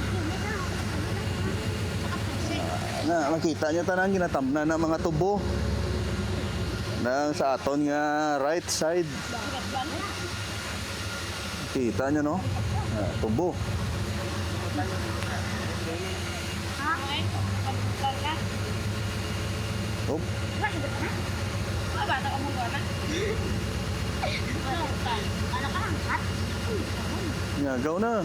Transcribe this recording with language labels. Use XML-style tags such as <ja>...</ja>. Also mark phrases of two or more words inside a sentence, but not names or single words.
<hil>Na makita niyo tanan ginatamna na mga tubo. Nang sa aton nga</hil> <en>right side.</en> <hil>Kita niyo no? Tubo. Op. Nyagaw na.</hil>